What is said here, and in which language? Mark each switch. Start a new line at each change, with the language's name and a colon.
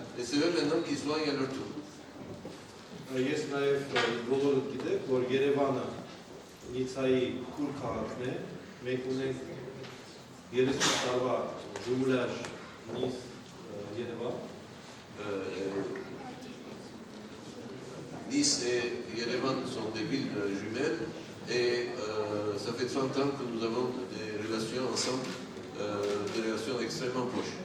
French: Et c'est eux maintenant qui soignent à leur tour.
Armenian: Ես նաև բոլորդ գիտեք, որ Երևանը Նիցայի քուր քաղաքն է, մենք ունենք 30 տարվա ժումլաժ Նիս Երևան։
French: Nice et Yerevan sont des villes jumelles et ça fait 30 ans que nous avons des relations ensemble, des relations extrêmement proches.